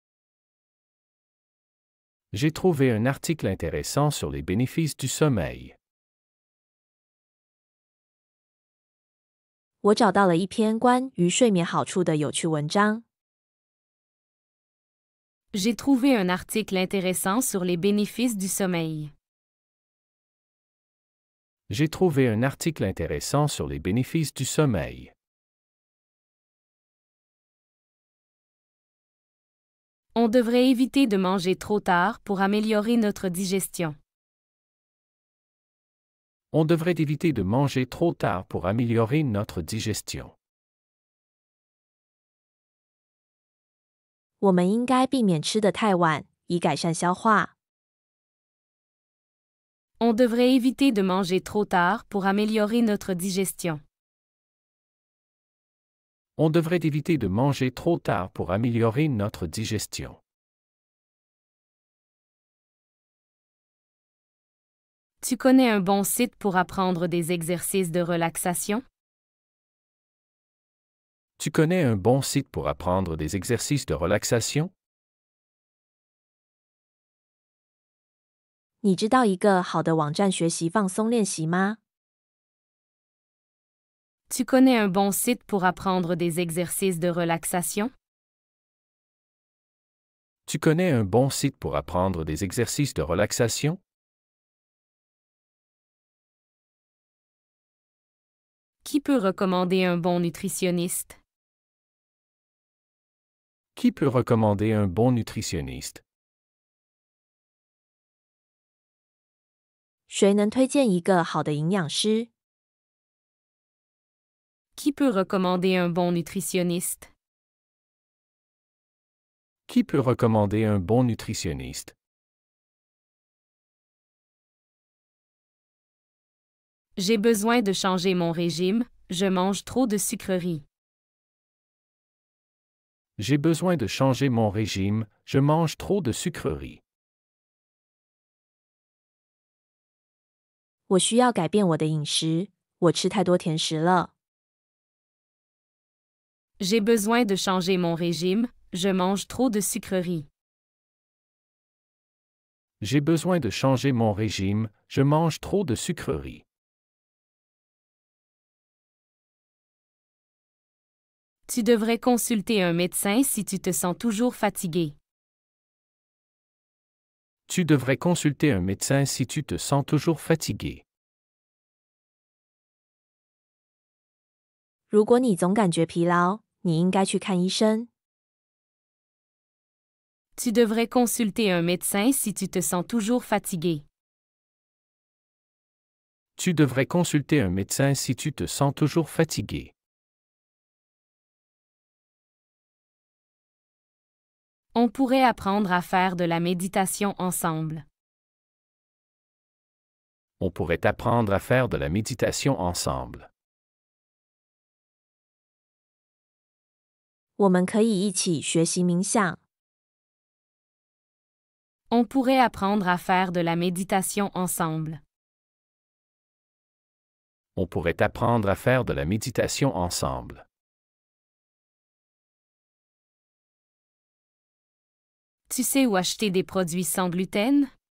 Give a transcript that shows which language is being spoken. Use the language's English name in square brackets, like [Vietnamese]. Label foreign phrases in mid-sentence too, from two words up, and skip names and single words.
[French] J'ai trouvé un article intéressant sur les bénéfices du sommeil. [Chinese] 我找到了一篇关于睡眠好处的有趣文章。 [French] J'ai trouvé un article intéressant sur les bénéfices du sommeil. J'ai trouvé un article intéressant sur les bénéfices du sommeil. On devrait éviter de manger trop tard pour améliorer notre digestion. On devrait éviter de manger trop tard pour améliorer notre digestion. [Chinese] 我们应该避免吃得太晚，以改善消化。 [French] On devrait éviter de manger trop tard pour améliorer notre digestion. On devrait éviter de manger trop tard pour améliorer notre digestion. Tu connais un bon site pour apprendre des exercices de relaxation? Tu connais un bon site pour apprendre des exercices de relaxation? [Chinese] 你知道一个好的网站学习放松练习吗？ [French] Tu connais un bon site pour apprendre des exercices de relaxation? Tu connais un bon site pour apprendre des exercices de relaxation? Qui peut recommander un bon nutritionniste? Qui peut recommander un bon nutritionniste? [Chinese] 谁能推荐一个好的营养师？ [French] Qui peut recommander un bon nutritionniste? Qui peut recommander un bon nutritionniste? J'ai besoin de changer mon régime, je mange trop de sucreries. J'ai besoin de changer mon régime, je mange trop de sucreries. [Chinese] 我需要改变我的饮食，我吃太多甜食了。 [French] J'ai besoin de changer mon régime, je mange trop de sucreries. J'ai besoin de changer mon régime, je mange trop de sucreries. Tu devrais consulter un médecin si tu te sens toujours fatigué. Tu devrais consulter un médecin si tu te sens toujours fatigué. [Chinese] 如果你总感觉疲劳，你应该去看医生。 [French] Tu devrais consulter un médecin si tu te sens toujours fatigué. Tu devrais consulter un médecin si tu te sens toujours fatigué. On pourrait apprendre à faire de la méditation ensemble. On pourrait apprendre à faire de la méditation ensemble. [Chinese] 我们可以一起学习冥想。 [French] On pourrait apprendre à faire de la méditation ensemble. On pourrait apprendre à faire de la méditation ensemble. Tu sais où acheter des produits sans gluten?